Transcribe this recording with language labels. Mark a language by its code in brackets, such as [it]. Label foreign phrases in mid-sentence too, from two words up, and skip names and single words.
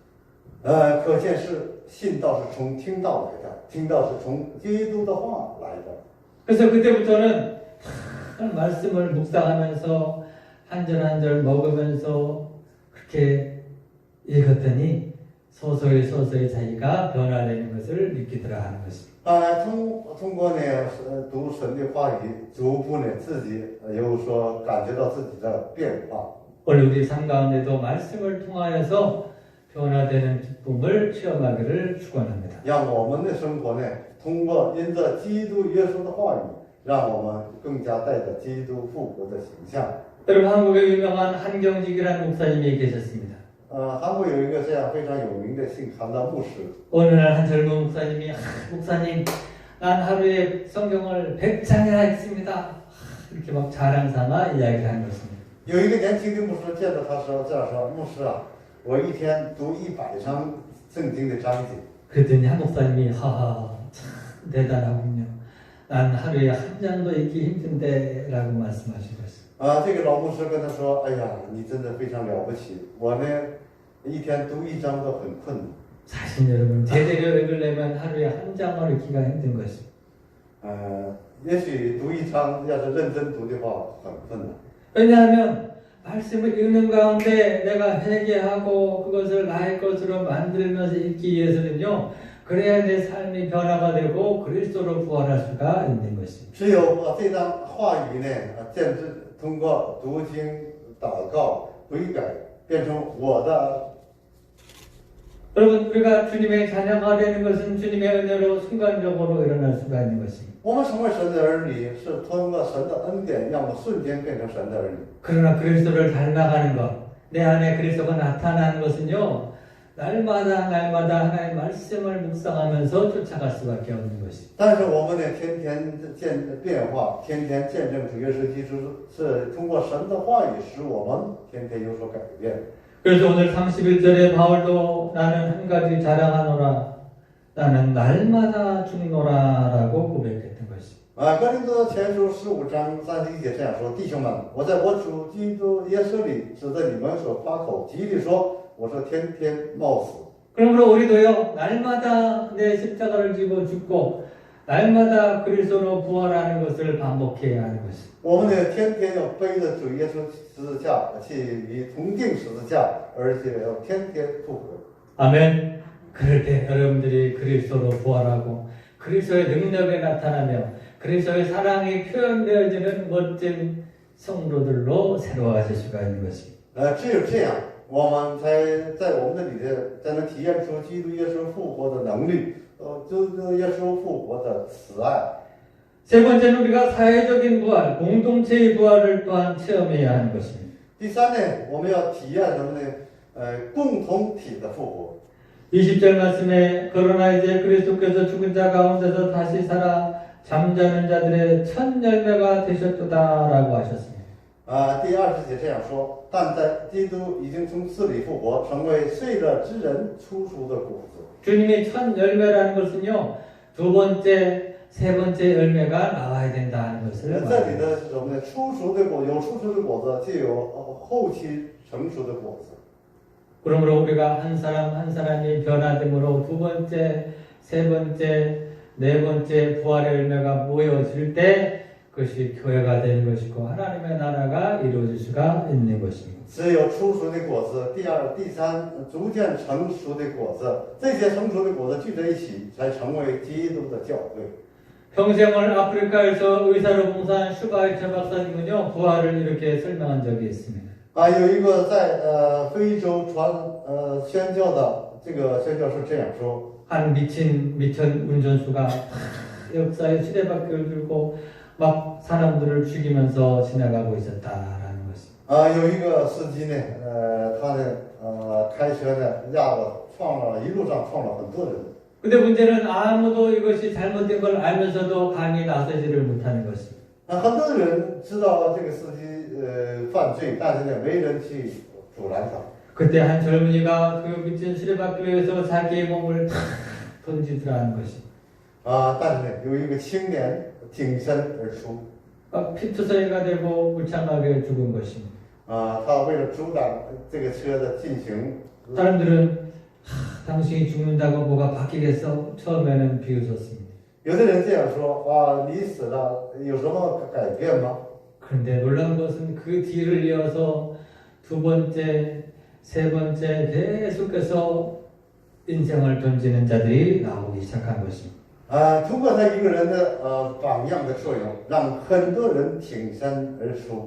[zh] 可见是信道是从听道来的，听道是从基督的话来的。 [ko] 그래서 그때부터는 말씀을 묵상하면서 한 절 한 절 먹으면서 그렇게 읽었더니 서서히 자기가 변화되는 것을 느끼더라 하는 것입니다. [zh] 通过呢读神的话语，逐步呢自己有所感觉到自己的变化。 [ko] 오늘 우리 삶 가운데도 말씀을 통하여서 변화되는 기쁨을 체험하기를 축원합니다. [zh] 让我们的生活呢，通过因着基督耶稣的话语，让我们更加带着基督复活的形象。 [ko] 여러분 한국에 유명한 한경직이라는 목사님이 계셨습니다. [zh] 韩国有一个这样非常有名的姓韩的牧师。 [ko] 어느 날 한 젊은 목사님이 목사님 난 하루에 성경을 100장이나 읽습니다. 이렇게 막 자랑삼아 이야기하는 것입니다. [zh] 有一个年轻的牧师见到他说这样说：“牧师啊，我一天读100章圣经的章节。” [ko] 그랬더니 한 목사님이 하하 참 대단하군요. 난 하루에 한 장도 읽기 힘든데 라고 말씀하신 것입니다. [zh] 这个老牧师跟他说：“哎呀，你真的非常了不起，我呢一天读1章都很困难。” [ko] 사실 여러분 제대로 읽으려면 하루에 한 장을 읽기가 힘든 것입니다. [zh] 也许读1章要是认真读的话很困难。 [ko] 왜냐하면 말씀을 읽는 가운데 내가 회개하고 그것을 나의 것으로 만들면서 읽기 위해서는요. 그래야 내 삶이 변화가 되고 그리스도로 부활할 수가 있는 것입니다. [zh] 只有把这张话语呢，通过读经、祷告、悔改，变成我的。 [ko] 여러분 우리가 주님의 자녀가 되는 것은 주님의 은혜로 순간적으로 일어날 수가 있는 것입니다. [zh] 我们成为神的儿女，是通过神的恩典，让我们瞬间变成神的儿女。 [ko] 그러나 그리스도를 닮아가는 것, 내 안에 그리스도가 나타나는 것은요, 날마다 하나님의 말씀을 묵상하면서 쫓아갈 수밖에 없는 것입니다. [zh] 但是我们呢，天天变化，天天见证主耶稣基督是通过神的话语使我们天天有所改变。 [ko] 그래서 오늘 31절에 바울도 나는 한 가지 자랑하노라, 나는 날마다 죽노라라고 고백했던 것입니다. [zh] 哥林多前书15章31节这样说：弟兄们，我在我主基督耶稣里指着你们所夸口，极力说，我说天天冒死。 [ko] 그러므로 우리도요, 날마다 내 십자가를 지고 죽고 날마다 그리스도로 부활하는 것을 반복해야 하는 것입니다. [zh] 我们呢，天天要背着主耶稣十字架去与同定十字架，而且要天天复活。 [ko] 아멘. 그럴 때 여러분들이 그리스도로 부활하고 그리스도의 능력에 나타나며 그리스도의 사랑이 표현되어지는 멋진 성도들로 새로워질 수가 있는 것입니다. [zh] 只有这样，我们才在我们的里头才能体验出基督耶稣复活的能力，基督耶稣复活的慈爱。 [ko] 세 번째는 우리가 사회적인 부활, 공동체의 부활을 또한 체험해야 하는 것입니다. [zh] 第三呢，我们要体验什么呢？共同体的复活。 [ko] 20절 말씀에 그러나 이제 그리스도께서 죽은 자 가운데서 다시 살아 잠자는 자들의 첫 열매가 되셨도다라고 하셨습니다. [zh] 第20节这样说，但在基督已经从死里复活，成为睡了之人出熟的果子。 [ko] 주님이 첫 열매라는 것은요, 두 번째, 세 번째 열매가 나와야 된다는 것을 [zh] 这里 [ko] 말합니다. [zh] 的是什么呢？出熟的果，有出熟的果子，就有后期成熟的果子。 [ko] 그러므로 우리가 한 사람 한 사람이 변화됨으로 두 번째, 세 번째, 네 번째 부활의 열매가 모여질 때 그것이 교회가 되는 것이고 하나님의 나라가 이루어질 수가 있는 것입니다. [zh] 只有出熟的果子，第二、第三逐渐成熟的果子，这些成熟的果子聚在一起，才成为基督的教会。 [ko] 평생을 아프리카에서 의사로 봉사한 슈바이처 박사님은요, 부활을 이렇게 설명한 적이 있습니다. [zh] 有一个在非洲宣教的这个宣教士这样说： [ko] 한 미천 운전수가 역사의 시대바퀴를 들고 막 사람들을 죽이면서 지나가고 있었다라는 것입니다. [zh] 有一个司机呢，他呢，开车呢，一路上撞了很多人。 [ko] 근데 문제는 아무도 이것이 잘못된 걸 알면서도 감히 나서지를 못하는 것입니다. [zh] 很多人知道这个司机犯罪，但是呢，没人去阻拦他。 [ko] 그때 한 젊은이가 그 미친 시대바퀴에서 자기의 몸을 탁 던지더라는 것입니다. [zh] 但是呢，有一个青年挺身而出， [ko] 피투성이가 되고 무참하게 죽은 것입니다. [zh] 他为了阻挡这个车的进行， [ko] 사람들은 당신이 죽는다고 뭐가 바뀌겠어? 처음에는 비웃었습니다. [zh] 有的人这样说：你死了有什么改变吗？ [ko] 그런데 놀라운 것은 그 뒤를 이어서 두 번째, 세 번째 계속해서 인생을 던지는 자들이 나오기 시작한 것입니다. [zh] 通过他一个人的榜样的作用，让很多人挺身而出。